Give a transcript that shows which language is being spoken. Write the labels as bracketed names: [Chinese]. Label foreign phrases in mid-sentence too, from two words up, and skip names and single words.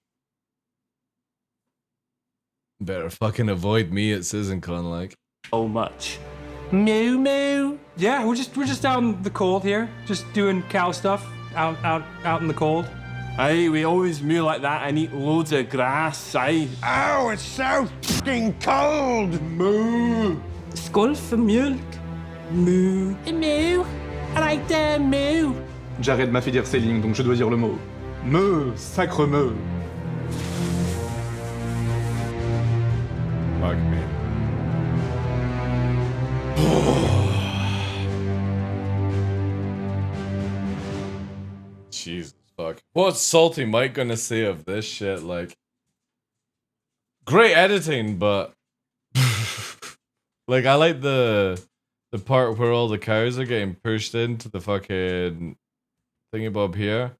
[English] Better fucking avoid me at CitizenCon, like. So much. Moo moo. Yeah, we're just out in the cold here, just doing cow stuff out in the cold. Aye, we always moo like that and eat loads of grass, aye. Ow, it's so fucking cold! Moo! [Swedish] Skål för mjölk. Moo. Moo. [English] I like that moo. [French] Jared m'a fait dire ces lignes, donc je dois dire le mot. Meu, sacre meu. [English] Fuck me. Jesus fuck. What's Salty Mike gonna say of this shit? Like, great editing, but like I like the part where all the cows are getting pushed into the fucking thingy-bob here.